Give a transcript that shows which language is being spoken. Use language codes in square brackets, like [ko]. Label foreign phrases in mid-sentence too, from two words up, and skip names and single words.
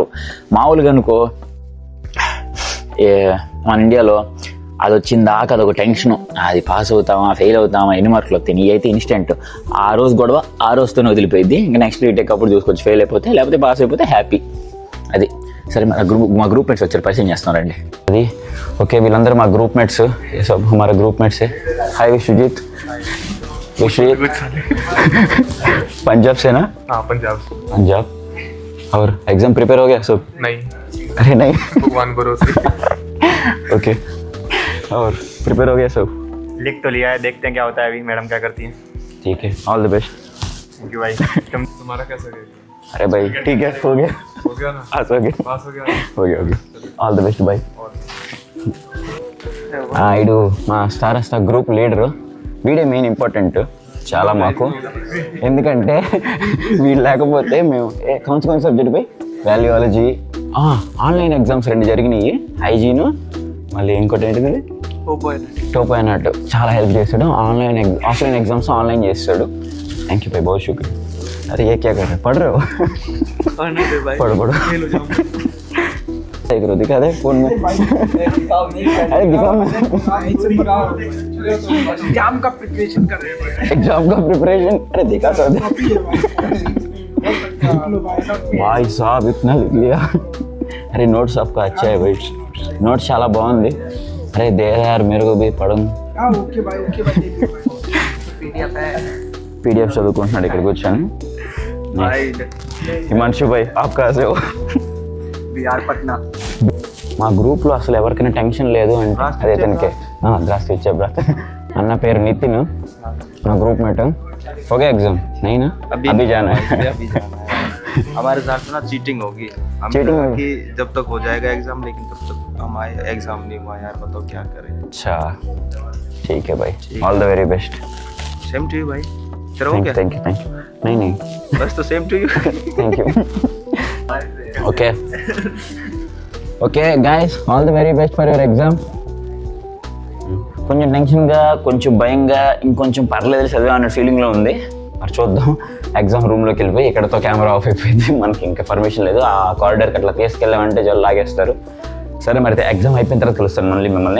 [te] మామూలుగా అనుకో మన ఇండియాలో అది వచ్చిందాక అదొక టెన్షన్, అది పాస్ అవుతామా ఫెయిల్ అవుతామా ఎన్ని మార్కులు వస్తాయి. నీ అయితే ఇన్స్టెంట్, ఆ రోజు గొడవ ఆ రోజుతోనే వదిలిపోయింది. ఇంకా [en] next retake [te] అప్పుడు చూసుకోవచ్చు, ఫెయిల్ అయిపోతే, లేకపోతే పాస్ అయిపోతే హ్యాపీ. అది సరే. మా [en] group mates [te] వచ్చారు, పరిచయం చేస్తున్నారండి. అది ఓకే, వీళ్ళందరూ మా [en] group mates, [hi] सब हमारे [en] group mate [hi] से. हाय विश्वजीत. पंजाब से ना? हाँ पंजाब. और [en] exam prepare [hi] हो गया सब? नहीं. अरे नहीं, भगवान भरोसे. ओके. और प्रिपेयर हो गया सब? लिख तो लिया है, देखते हैं क्या होता है अभी, मैडम क्या करती हैं. ठीक है, [en] all the best. thank you [hi] भाई. तुम्हारा कैसा गया? अरे भाई ठीक है, हो गया ना? पास हो गया. [en] all the best bye. [te] ఇడు మా [en] star group leader. [te] వీడే [en] main important [te] చాలా మాకు, ఎందుకంటే వీడు లేకపోతే మేము కొంచెం సబ్జెక్ట్ పై వాల్యూయాలజీ, [en] online exams [te] 2 జరిగినాయి, హైజీను, మళ్ళీ ఇంకోటి ఏంటిది టోపో అన్నట్టు. చాలా హెల్ప్ చేస్తాడు. [en] offline exams online [te] చేస్తాడు. [en] thank you [hi] भाई, बहुत शुक्रिया. अरे ये क्या कर रहे, पढ़ रहे हो? पढ़ो देख रहे हो, दिखा दे फोन में. अरे दिखाओ, एग्जाम का प्रिपरेशन कर रहे हैं. एग्जाम का प्रिपरेशन, अरे दिखा तो दे भाई साहब, इतना लिख लिया. अरे नोट्स आपका अच्छा है भाई, नोट्स [te] చాలా బాగుంది. [hi] अरे दे यार मेरे को भी पढ़ूं. ओके भाई पीडीएफ है, [te] पीडीएफ చదువుకుంటున్నాడు ఇక్కడ కూర్చొని. హిమాంశు భాయ్, [hi] आप कहाँ से हो? बिहार पटना. [te] మా గ్రూప్లో అసలు ఎవరికైనా టెన్షన్ లేదు అంటే అదే తనకే. ద్రాస్తి ఇచ్చే బ్రాత్. అన్న పేరు నితిన్, మా [en] group mate. [hi] ఓకే एग्जाम नहीं ना? अभी जाना है. हमारे साथ ना चीटिंग होगी. चीटिंग कि जब तक हो जाएगा एग्जाम, लेकिन तब तक हमारे एग्जाम नहीं हुआ यार, बताओ क्या करें. अच्छा ठीक है भाई, [en] all the very best. same to you [hi] भाई. तेरा हो क्या? [en] thank you. नहीं [hi] बस तो [en] same to you. thank you. okay guys, all the very best for your exam. [te] కొంచెం టెన్షన్గా, కొంచెం భయంగా, ఇంకొంచెం పర్లేదు చదివా అనే ఫీలింగ్లో ఉంది. మరి చూద్దాం. ఎగ్జామ్ రూమ్లోకి వెళ్ళిపోయి ఇక్కడతో కెమెరా ఆఫ్ అయిపోయింది, మనకి ఇంకా పర్మిషన్ లేదు. ఆ కారిడార్కి అట్లా తీసుకెళ్ళామంటే జల్ లాగేస్తారు. సరే మరి ఎగ్జామ్ అయిపోయిన తర్వాత కలుస్తాను మళ్ళీ మిమ్మల్ని.